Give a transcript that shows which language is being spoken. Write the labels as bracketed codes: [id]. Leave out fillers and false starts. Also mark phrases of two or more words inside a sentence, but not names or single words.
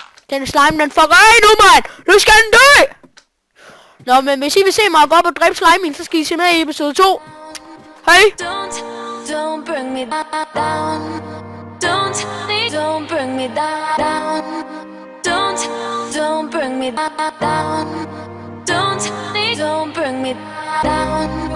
[da] Den slime, den fucker af nu, mand! Nu skal den dø! Nå, men hvis I vil se mig gå op og dræbe slime, så skal I se med i episode 2. Hej! [en] Don't bring me down. Don't bring me down. Don't bring me down. Don't bring me down.